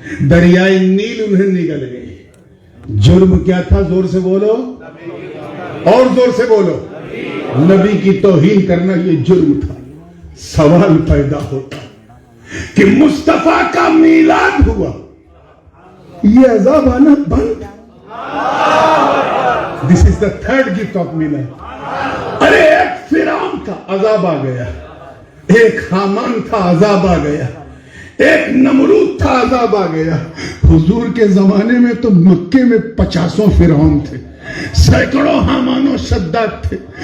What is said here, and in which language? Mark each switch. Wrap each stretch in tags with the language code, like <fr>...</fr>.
<ur>دریائے نیل انہیں نگل گئی. جرم کیا تھا؟ زور سے بولو اور زور سے بولو. نبی کی توہین کرنا یہ جرم تھا. سوال پیدا ہوتا کہ مصطفیٰ کا میلاد ہوا، یہ عذاب آنا بند.</ur> <en>This is the third gift of میلاد.</en> <ur>ارے ایک فرعون کا عذاب آ گیا، ایک حامان تھا عذاب آ گیا، ایک نمرود تھا عذاب آ گیا. حضور کے زمانے میں تو مکے میں 50 فرعون تھے، سینکڑوں حامان و شداد تھے.</ur>